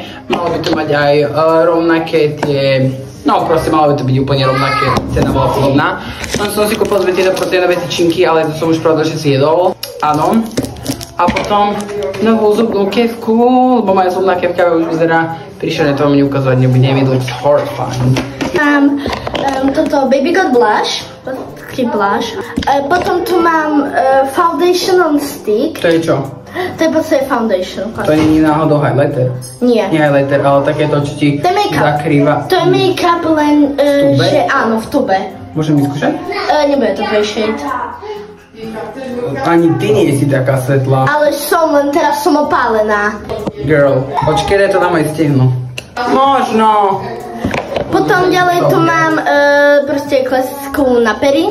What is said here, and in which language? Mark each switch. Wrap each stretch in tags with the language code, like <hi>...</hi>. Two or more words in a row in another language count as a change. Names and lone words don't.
<sk>Malo by to mať aj rovnaké tie... No proste malo by to byť úplne rovnaké, cena bola podobná. Som si kúpil dve tieto proteinové tyčinky, ale to som už pravda, že si jedol. Áno. A potom novú zubnú kevku, lebo moja zubná kevka už vyzerá príšerné, to vám neukazovať nebudem,</sk> <en>it looks horrifying.</en> <sk>Mám toto Baby God Blush, taký blush. Potom tu mám Foundation on Stick. To je čo? To je proste foundation. To nie je náhodou highlighter? Nie. Nie highlighter, ale takéto, čo ti zakrýva. To je make-up len, že áno, v tube. Môžem vyskúšať? Nebude to shade. Ani ty nie si taká svetlá. Ale som, len teraz som opálená. Girl, počkej, to dám aj stehno. Možno. Potom ďalej tu mám proste klasickú na pery.</sk>